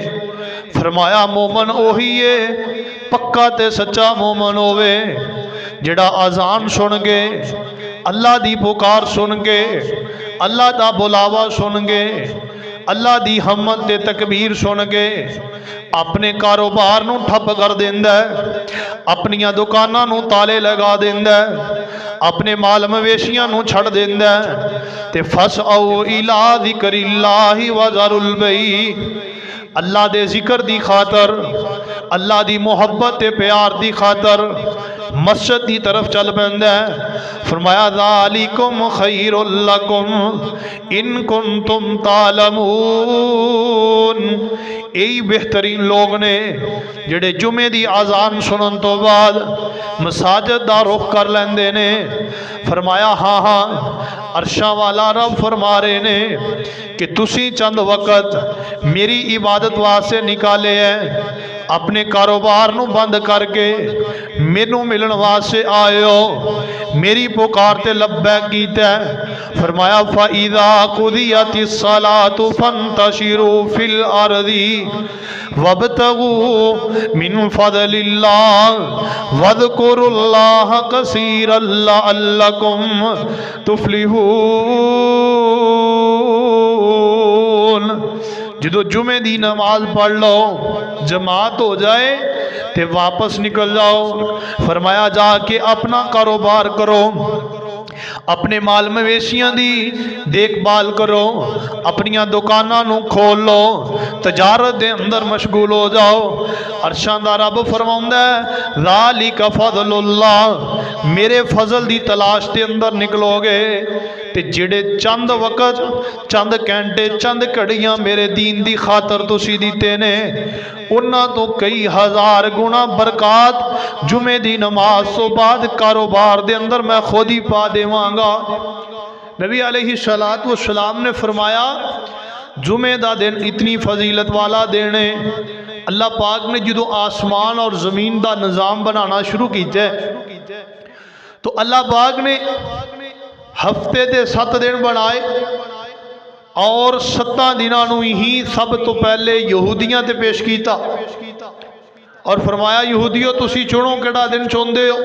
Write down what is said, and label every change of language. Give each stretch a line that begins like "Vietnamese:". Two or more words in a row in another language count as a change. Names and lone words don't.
Punjabi: ਫ਼ਰਮਾਇਆ ਮੋਮਨ ਓਹੀ ਹੈ ਪੱਕਾ ਤੇ ਸੱਚਾ ਮੋਮਨ ਹੋਵੇ ਜਿਹੜਾ ਆਜ਼ਾਨ ਸੁਣ ਕੇ, ਅੱਲਾਹ ਦੀ ਪੁਕਾਰ ਸੁਣ ਕੇ, ਅੱਲਾਹ ਦਾ ਬੁਲਾਵਾ ਸੁਣ ਕੇ, ਅੱਲਾਹ ਦੀ ਹੰਮਤ ਤੇ ਤਕਬੀਰ ਸੁਣ ਕੇ ਆਪਣੇ ਕਾਰੋਬਾਰ ਨੂੰ ਠੱਪ ਕਰ ਦੇਂਦਾ ਹੈ, ਆਪਣੀਆਂ ਦੁਕਾਨਾਂ ਨੂੰ ਤਾਲੇ ਲਗਾ ਦੇਂਦਾ ਹੈ, ਆਪਣੇ ਮਾਲ ਮਵੇਸ਼ੀਆਂ ਨੂੰ ਛੱਡ ਦੇਂਦਾ ਹੈ ਤੇ
Arabic: فاسعوا إلى ذكر الله وذروا البيع.
Punjabi: ਅੱਲਾਹ ਦੇ ਜ਼ਿਕਰ ਦੀ ਖ਼ਾਤਰ, ਅੱਲਾਹ ਦੀ ਮੋਹੱਬਤ ਤੇ ਪਿਆਰ ਦੀ ਖ਼ਾਤਰ ਮਸਜਿਦ ਕੀ ਤਰਫ਼ ਚੱਲ ਪੈਂਦਾ ਹੈ।
Arabic: फरमाया ذلكم خير لكم إن كنتم تعلمون.
Punjabi: ਯਹੀ ਬਿਹਤਰੀਨ ਲੋਗ ਨੇ ਜਿਹੜੇ ਜੁਮੇ ਦੀ ਆਜ਼ਾਨ ਸੁਣਨ ਤੋਂ ਬਾਅਦ ਮਸਾਜਿਦ ਦਾ ਰੁਖ਼ ਕਰ ਲੈਂਦੇ ਨੇ। ਫ਼ਰਮਾਇਆ ਹਾਂ ਹਾਂ ਅਰਸ਼ਾਂ ਵਾਲਾ ਰੱਬ ਫ਼ਰਮਾ ਰਹੇ ਨੇ ਕਿ ਤੁਸੀਂ ਚੰਦ ਵਕ਼ਤ ਮੇਰੀ ਇਬਾਦਤ ਵਾਸਤੇ ਨਿਕਾਲੇ ਹੈ, ਆਪਣੇ ਕਾਰੋਬਾਰ ਨੂੰ ਬੰਦ ਕਰਕੇ ਮੈਨੂੰ ਮਿਲਣ ਵਾਸਤੇ ਆਏ ਹੋ, ਮੇਰੀ ਪੁਕਾਰ ਤੇ ਲੱਬੈਕ ਕੀਤਾ।
Arabic: फरमाया فإذا قضيت الصلاة فانتشروا في الأرض وابتغوا من فضل الله واذكروا الله كثيرا لعلكم تفلحون.
Punjabi: ਜੋ ਜੁਮੇ ਦੀ ਨਮਾਜ਼ ਪੜ੍ਹ ਲੋ, ਜਮਾਤ ਹੋ ਜਾਏ ਤੇ ਵਾਪਸ ਨਿਕਲ ਜਾਓ। ਫ਼ਰਮਾਇਆ ਜਾਕੇ ਆਪਣਾ ਕਾਰੋਬਾਰ ਕਰੋ, ਆਪਣੇ ਮਾਲ ਮਵੇਸ਼ੀਆਂ ਦੀ ਦੇਖਭਾਲ ਕਰੋ, ਆਪਣੀਆਂ ਦੁਕਾਨਾਂ ਨੂੰ ਖੋਲ੍ਹ ਲੋ, ਤਜਾਰਤ ਦੇ ਅੰਦਰ ਮਸ਼ਗੂਲ ਹੋ ਜਾਓ। ਅਰਸ਼ਾਂ ਦਾ ਰੱਬ ਫ਼ਰਮਾਉਂਦਾ ਹੈ
Arabic: ذلك فضل الله,
Punjabi: ਮੇਰੇ ਫ਼ਜ਼ਲ ਦੀ ਤਲਾਸ਼ ਦੇ ਅੰਦਰ ਨਿਕਲੋਗੇ ਤੇ ਜਿਹੜੇ ਚੰਦ ਵਕ਼ਤ, ਚੰਦ ਘੰਟੇ, ਚੰਦ ਘੜੀਆਂ ਮੇਰੇ ਦੀਨ ਦੀ ਖ਼ਾਤਰ ਤੁਸੀਂ ਦਿੱਤੇ ਨੇ, ਉਨ੍ਹਾਂ ਤੋਂ ਕਈ ਹਜ਼ਾਰ ਗੁਣਾ ਬਰਕਤ ਜੁਮੇ ਦੀ ਨਮਾਜ਼ ਤੋਂ ਬਾਅਦ ਕਾਰੋਬਾਰ ਦੇ ਅੰਦਰ ਮੈਂ ਖ਼ੁਦ ਹੀ ਪਾ ਦੇਵਾਂਗਾ। ਨਬੀ ਅਲੈਹਿੱਸਲਾਤੁ ਵੱਸਲਾਮ ਨੇ ਫ਼ਰਮਾਇਆ ਜੁਮੇ ਦਾ ਦਿਨ ਇਤਨੀ ਫ਼ਜ਼ੀਲਤ ਵਾਲਾ ਦਿਨ ਹੈ।
Urdu: اللہ پاک نے جو آسمان اور زمین کا نظام بنانا شروع کیا تو اللہ پاک نے ہفتے کے 7 دن بنائے اور 7 دنوں ہی سب تو پہلے یہودیوں تے پیش کیا اور فرمایا
Punjabi: ਯਹੂਦੀਓ ਤੁਸੀਂ ਚੁਣੋ ਕਿਹੜਾ ਦਿਨ ਚਾਹੁੰਦੇ ਹੋ।